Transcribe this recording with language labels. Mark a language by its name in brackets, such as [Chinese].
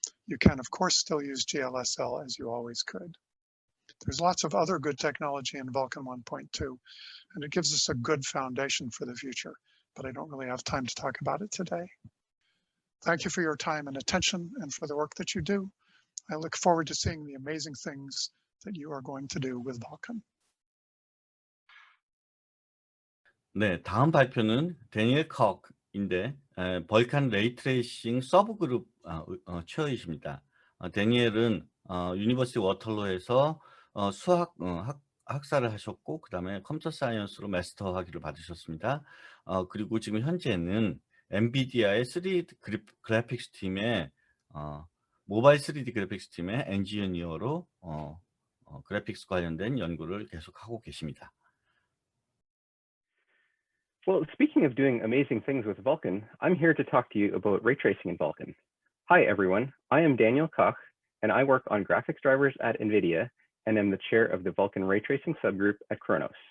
[English] You can, of course, still use GLSL as you always could. There's lots of other good technology in Vulkan 1.2, and it gives us a good foundation for the future, but I don't really have time to talk about it today. Thank you for your time and attention and for the work that you do. I look forward to seeing the amazing things that you are going to do with Vulkan. [Korean] 네, 다음 발표는 데니엘 컥인데 벌칸 레이 트레이싱 서브 그룹 체어이십니다. 데니엘은 유니버시티 워털로에서 수학 학사를 하셨고 그다음에 컴퓨터 사이언스로 마스터 학위를 받으셨습니다. 그리고 지금 현재는 엔비디아의 3D 그래픽스 팀의 모바일 3D 그래픽스 팀의 엔지니어로 그래픽스 관련된 연구를 계속하고 계십니다. [English] Well, speaking of doing amazing things with Vulkan, I'm here to talk to you about ray tracing in Vulkan. Hi, everyone. I am Daniel Koch, and I work on graphics drivers at NVIDIA and am the chair of the Vulcan Ray Tracing subgroup at Khronos.